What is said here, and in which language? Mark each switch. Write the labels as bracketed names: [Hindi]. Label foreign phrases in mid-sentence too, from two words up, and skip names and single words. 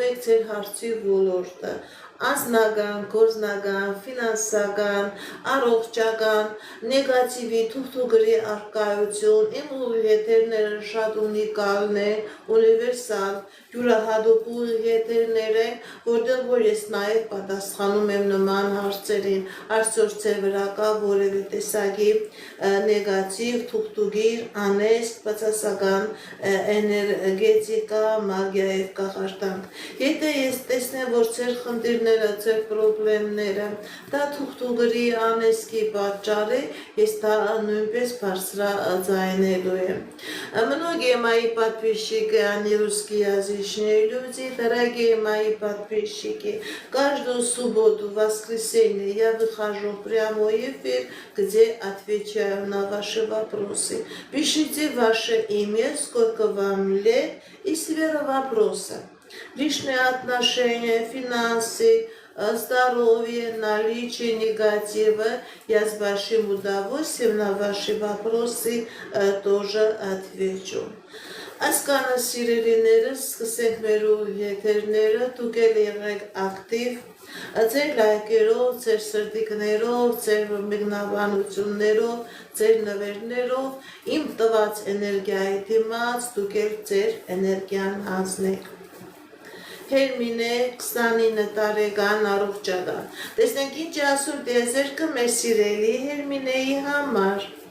[Armenian] եք ձեր հարցի ոլորտը։ Անձնական, գործնական, ֆինանսական, առողջական, նեգատիվի թուղթուգրի առկայություն, իմ ուղիղետերները շատ ունիկալն են, ունիվերսալ, յուրահատուկ ուղիղետերներ են, որտեղ որ ես նաև պատասխանում եմ նման հարցերին, արդյոք ձեր վրա կա որևէ տեսակի նեգատիվ, թուղթուգիր, անեսք, բացասական էներգետիկա, մագիա եւ կախարդանք։ Եթե ես տեսնեմ, որ ձեր խնդիրները, ձեր պրոբլեմները, դա թուղթուգրի անեսքի պատճառ է, ես դա նույնպես բարձրաձայնելու եմ։ [Russian] Многие мои подписчики, они русскоязычные люди, дорогие мои подписчики, каждую субботу, воскресенье я выхожу в прямой эфир, где отвечаю на ваши вопросы. Пишите ваше имя, сколько вам лет и сфера вопроса. Личные отношения, финансы, здоровье, наличие негатива. Я с большим удовольствием на ваши вопросы тоже отвечу. [Armenian] Ասկանը սիրելիներս, սկսենք մեր եթերները, դուք էլ եղեք ակտիվ, ձեր լայքերով, ձեր սրտիկներով, ձեր մեկնաբանություններով, ձեր նվերներով, իմ տված էներգիայի դիմաց, դուք էլ ձեր էներգիան հանձնեք։ Հերմինե 29 տարեկան առողջական։ Տեսնենք ինչ ասում դեզերքը մեր սիրելի Հերմինեի համար։